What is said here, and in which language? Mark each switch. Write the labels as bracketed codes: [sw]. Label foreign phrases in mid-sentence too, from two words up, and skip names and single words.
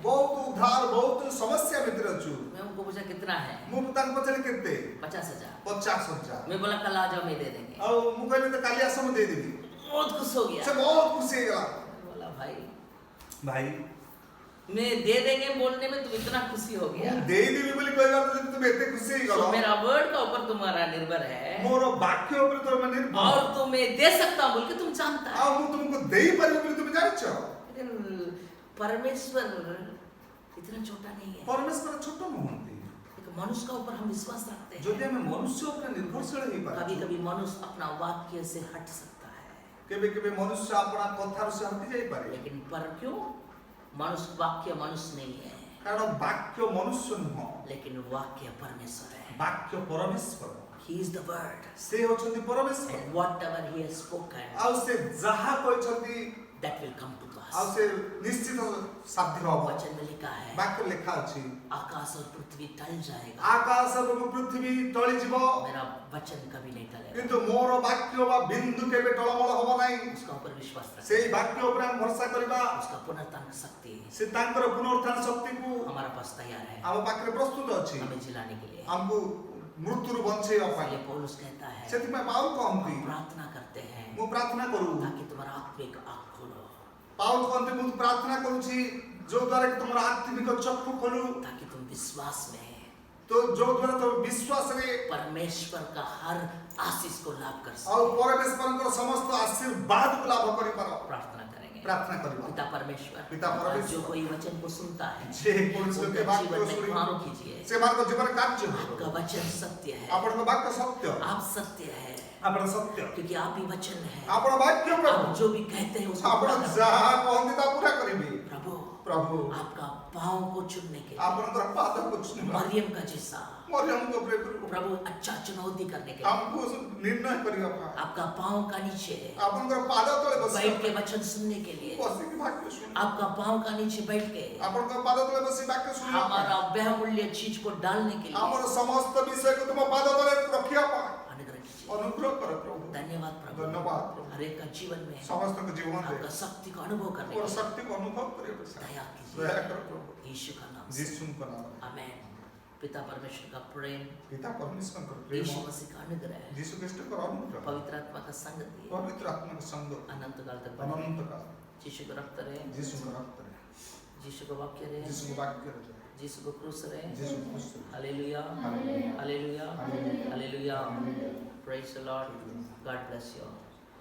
[hi] बहुत उद्धार, बहुत समस्या मित्र छु। मैं उनको पूछा कितना है? [or] ମୁ ତାଙ୍କୁ ପଚାରିଲି କେତେ? [hi] 50,000। 50,000। मैं बोला कल आ जाओ, मैं दे देंगे। [or] ଆ ମୁ କହିଲି ତ କାଲି ଆସ ମୁଁ ଦେଇଦେବି। [hi] बहुत खुश हो गया। [or] ସେ ବହୁତ ଖୁସି ହେଇଗଲା। [hi] बोला भाई [or] ଭାଇ [hi] मैं दे देंगे बोलने में तुम इतना खुशी हो गया। [or] ମୁଁ ଦେଇଦେବି ବୋଲି କହିବା ଯଦି ତୁମେ ଏତେ ଖୁସି [hi] तो [or] ହେଇଗଲ [hi] मेरा वर्ड का ऊपर तुम्हारा निर्भर है [or] ମୋର ବାକ୍ୟ ଉପରେ ତମେ ନିର୍ଭର [hi] और तो मैं दे सकता हूँ बोल के तुम जानता है। [or] ଆଉ ମୁଁ ତୁମକୁ ଦେଇପାରିବି ବୋଲି ତୁମେ ଜାଣିଛ। [hi] लेकिन परमेश्वर इतना छोटा नहीं है। [or] ପରମେଶ୍ୱର ଛୋଟ ନୁହନ୍ତି। [hi] एक मनुष्य का ऊपर हम विश्वास रखते हैं। [or] ଯଦି ଆମେ ମନୁଷ୍ୟ ଉପରେ ନିର୍ଭରଶୀଳ [hi] कभी [or] ହେଇପାରିବା [hi] कभी मनुष्य अपना वाक्य से हट सकता है, [or] କେବେ କେବେ ମନୁଷ୍ୟ ଆପଣା କଥାରୁ ସେ ହଟି ଯାଇପାରେ। [hi] लेकिन पर क्यों मनुष्य वाक्य मनुष्य नहीं है, [or] କାରଣ ବାକ୍ୟ ମନୁଷ୍ୟ ନୁହଁ, [hi] लेकिन वाक्य परमेश्वर है। [or] ବାକ୍ୟ ପରମେଶ୍ୱର। [en] He is the word [or] ସେ ହେଉଛନ୍ତି ପରମେଶ୍ୱର। [en] and whatever he has spoken [or] ଆଉ ସେ ଯାହା କହିଛନ୍ତି [en] that will come to [or] ଆଉ [en] pass। [or] ସେ ନିଶ୍ଚିତ ସାଧ୍ୟ ହବ। [hi] वचन में लिखा है [or] ବାକ୍ୟ ଲେଖା ଅଛି [hi] आकाश और पृथ्वी टल जाएगा, [or] ଆକାଶ ଏବଂ ପୃଥିବୀ ଟଳିଯିବ [hi] मेरा वचन कभी नहीं टलेगा। [or] କିନ୍ତୁ ମୋର ବାକ୍ୟ ବା ବିନ୍ଦୁ କେବେ ଟଳମଳ ହବ ନାହିଁ। [hi] उसका ऊपर विश्वास रखें, [or] ସେଇ ବାକ୍ୟ ଉପରେ ଆମେ ଭରସା କରିବା। [hi] उसका पुनरुत्थान शक्ति [or] ସେ ତାଙ୍କର ପୁନରୁତ୍ଥାନ ଶକ୍ତିକୁ [hi] हमारा पास तैयार है [or] ଆମ ପାଖରେ ପ୍ରସ୍ତୁତ ଅଛି [hi] हमें जिलाने के लिए। [or] ଆମକୁ ମୃତ୍ୟୁରୁ ବଞ୍ଚେଇବା ପାଇଁ। [hi] इसलिए पौलुस कहता है [or] ସେଥିପାଇଁ ପାଉଲ କହନ୍ତି [hi] हम प्रार्थना करते हैं [or] ମୁଁ ପ୍ରାର୍ଥନା କରୁ [hi] ताकि तुम्हारा आत्मिक आँख खोलो, [or] ପାଉଲ କହନ୍ତି ମୁଁ ପ୍ରାର୍ଥନା କରୁଛି ଯୋଉ ଦ୍ୱାରା କି ତୁମର ଆତ୍ମିକ ଚକ୍ଷୁ ଖୋଲୁ [hi] ताकि तुम विश्वास में [or] ତ ଯୋଉ ଦ୍ୱାରା ତୁମେ ବିଶ୍ୱାସରେ [hi] परमेश्वर का हर आशीष को लाभ कर [or] ଆଉ [hi] सको। [or] ପରମେଶ୍ୱରଙ୍କର ସମସ୍ତ ଆଶୀର୍ବାଦକୁ ଲାଭ କରିପାର। [hi] प्रार्थना करेंगे। [or] ପ୍ରାର୍ଥନା କରିବା। [hi] पिता परमेश्वर, पिता परमेश्वर, जो कोई वचन को सुनता है [or] ଯେ କୌଣସି [hi] उनके [or] ବାକ୍ୟ [hi] जीवन में [or] ଶୁଣି [hi] काम कीजिए। [or] ସେମାନଙ୍କ ଜୀବନରେ କାର୍ଯ୍ୟ ହେବ। [hi] आपका वचन सत्य है, [or] ଆପଣଙ୍କ ବାକ୍ୟ ସତ୍ୟ, [hi] आप सत्य है [or] ଆପଣ ସତ୍ୟ, [hi] क्योंकि आप ही वचन है। [or] ଆପଣ ବାକ୍ୟ ପ୍ରଭୁ, [hi] आप जो भी कहते हैं उसको [or] ଆପଣ [hi] पूरा करते हैं। [or] ଯାହା କହନ୍ତି ତା ପୁରା କରିବେ। [hi] प्रभु [or] ପ୍ରଭୁ [hi] आपका पाँव को चुनने के लिए [or] ଆପଣଙ୍କର ପାଦକୁ ଛୁଇଁବା, [hi] मरियम का जैसा [or] ମରିୟମଙ୍କ ଉପରେ [hi] प्रभु अच्छा चुनौती करने के लिए [or] ଆମକୁ ନିର୍ଣ୍ଣୟ କରିବା ପାଇଁ [hi] आपका पाँव का नीचे [or] ଆପଣଙ୍କର ପାଦ ତଳେ [hi] बैठ [or] ବସିବା [hi] के वचन सुनने के लिए, [or] ବସିକି ବାକ୍ୟ ଶୁଣିବା, [hi] आपका पाँव का नीचे बैठ के [or] ଆପଣଙ୍କ ପାଦ ତଳେ ବସି ବାକ୍ୟ ଶୁଣିବା, [hi] हमारा बहुमूल्य चीज को डालने के लिए [or] ଆମର ସମସ୍ତ ବିଷୟକୁ ତୁମ ପାଦ ତଳେ ରଖିବା ପାଇଁ [hi] अनुग्रह कीजिए। [or] ଅନୁଗ୍ରହ କର ପ୍ରଭୁ। [hi] धन्यवाद प्रभु, [or] ଧନ୍ୟବାଦ [hi] हर एक का जीवन में [or] ସମସ୍ତଙ୍କ ଜୀବନରେ [hi] आपका शक्ति को अनुभव करने [or] ମୋର [hi] के लिए [or] ଶକ୍ତିକୁ ଅନୁଭବ କରିବା ପାଇଁ [hi] दया [or] ଦୟା [hi] कीजिए [or] କର ପ୍ରଭୁ। [hi] यीशु का नाम से। [or] ଯୀଶୁଙ୍କ ନାମରେ [hi] आमेन। पिता परमेश्वर का प्रेम, [or] ପିତା ପରମେଶ୍ୱରଙ୍କର ପ୍ରେମ, [hi] यीशु मसीह का अनुग्रह, [or] ଯୀଶୁ ଖ୍ରୀଷ୍ଟଙ୍କର ଅନୁଗ୍ରହ, [hi] पवित्र आत्मा का संगति [or] ପବିତ୍ର ଆତ୍ମାଙ୍କ ସଙ୍ଗ [hi] अनंत काल तक बने। [or] ଅନନ୍ତ କାଳ [hi] यीशु को रखते रहे, [or] ଯୀଶୁଙ୍କ ରକ୍ତରେ, [hi] यीशु को वाक्य रहे, [or] ଯୀଶୁଙ୍କ ବାକ୍ୟରେ, [hi] यीशु को क्रूस रहे। [or] ଯୀଶୁ ଖ୍ରୀଷ୍ଟ। [hi] हालेलुया, [en] Hallelujah. [hi] हालेलुया, [en] Hallelujah. [hi] हालेलुया। [en] Praise the Lord. God bless you all.